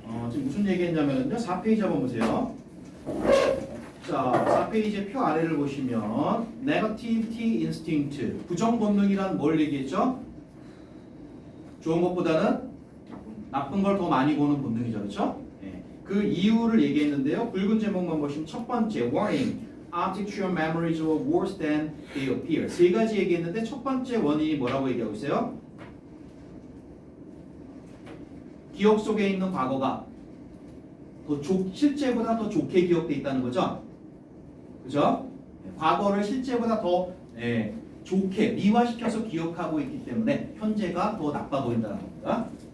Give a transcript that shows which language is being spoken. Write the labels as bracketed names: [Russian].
[Korean] 지금 무슨 얘기했냐면요. 4페이지 한번 보세요. 자, 4페이지 표 아래를 보시면 Negativity instinct, 부정 본능이란 뭘 얘기했죠? 좋은 것보다는 나쁜 걸 더 많이 보는 본능이죠, 그렇죠? 네. 그 이유를 얘기했는데요. 굵은 제목만 보시면 첫 번째 [English] warning, objectual memories are worse than they appear. [Korean] 세 가지 얘기했는데 첫 번째 원인이 뭐라고 얘기하고 있어요? 기억 속에 있는 과거가 실제보다 더 좋게 기억돼 있다는 거죠. 그죠? 과거를 실제보다 더 좋게 미화시켜서 기억하고 있기 때문에 현재가 더 나빠 보인다는 겁니다.